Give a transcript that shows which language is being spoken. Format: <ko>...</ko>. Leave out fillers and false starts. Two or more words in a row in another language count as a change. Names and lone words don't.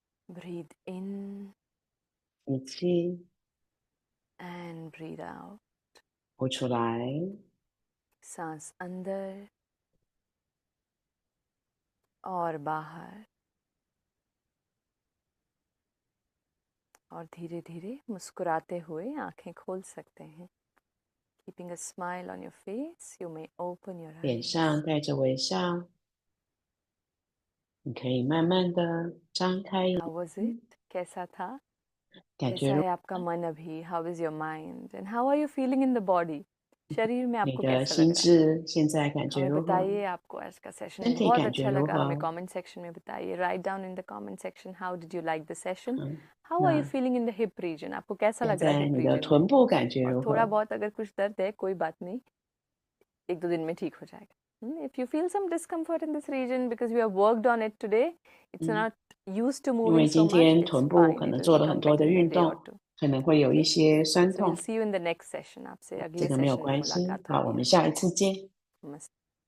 <en>Breathe in</en> <zh>吸气，</zh> <en>and breathe out.</en> <zh>呼出来，</zh> <hi>सांस अंदर और बाहर, और धीरे धीरे मुस्कुराते हुए आंखें खोल सकते हैं.</hi> <en>Keeping a smile on your face, you may open your</en> <zh>脸</zh> <en>eyes.</en> <zh>上带着微笑。你可以慢慢的张开眼</zh> <en>How was it?</en> <hi>कैसा था?</hi> <zh>感</zh> <hi>कैसा</hi> <zh>觉</zh> <hi>है आपका मन अभी?</hi> <en>How is your mind? And how are you feeling in the body?</en> <hi>शरीर में</hi> <zh>你</zh> <hi>आपको</hi> <zh>的</zh> <hi>कैसा</hi> <zh>心</zh> <hi>लग रहा है?</hi> <zh>智现在感觉</zh> <hi>हमें</hi> <zh>如何？</zh> <hi>बताइए आपको आज का सेशन</hi> <zh>身体</zh> <hi>बहुत</hi> <zh>感觉</zh> <hi>अच्छा</hi> <zh>如</zh> <hi>लगा. हमें</hi> <zh>何？</zh> <en>comment section</en> <hi>में बताइए.</hi> <en>Write down in the comment section how did you like the session?</en> <zh>嗯，</zh> <en>How are you</en> <zh>那</zh> <en>feeling in the hip region?</en> <hi>आपको कैसा</hi> <zh>现</zh> <hi>लग रहा है</hi> <zh>在</zh> <hi>hip</hi> <zh>你的</zh> <hi>region</hi> <zh>臀</zh> <hi>में?</hi> <zh>部感觉</zh> <hi>और</hi> <zh>如</zh> <hi>थोड़ा</hi> <zh>何？</zh> <hi>बहुत अगर कुछ दर्द है कोई बात नहीं, 1-2 दिन में ठीक हो जाएगा.</hi> <en>If you feel some discomfort in this region because we have worked on it today, it's</en> <zh>嗯，</zh> <en>not used to</en> <zh>因</zh> <en>moving</en> <zh>为</zh> <en>so</en> <zh>今</zh> <en>much,</en> <zh>天</zh> <en>it's</en> <zh>臀部</zh> <en>fine.</en> <zh>可</zh> <en>It</en> <zh>能</zh> <en>will</en> <zh>做了</zh> <en>become</en> <zh>很多</zh> <en>better</en> <zh>的</zh> <en>in a</en> <zh>运</zh> <en>day or</en> <zh>动，</zh> <en>two.</en> <zh>可能会有一</zh> <en>Okay?</en> <zh>些酸</zh> <en>So we'll</en> <zh>痛，</zh> <en>see you in the next session.</en> <hi>आपसे</hi> <zh>这</zh> <hi>अगले</hi> <zh>个没有</zh> <hi>सेशन में</hi> <zh>关系。</zh> <hi>मुलाकात</hi> <zh>好，我</zh> <hi>होगी.</hi> <zh>们下一次见。</zh> <hi>नमस्ते.</hi>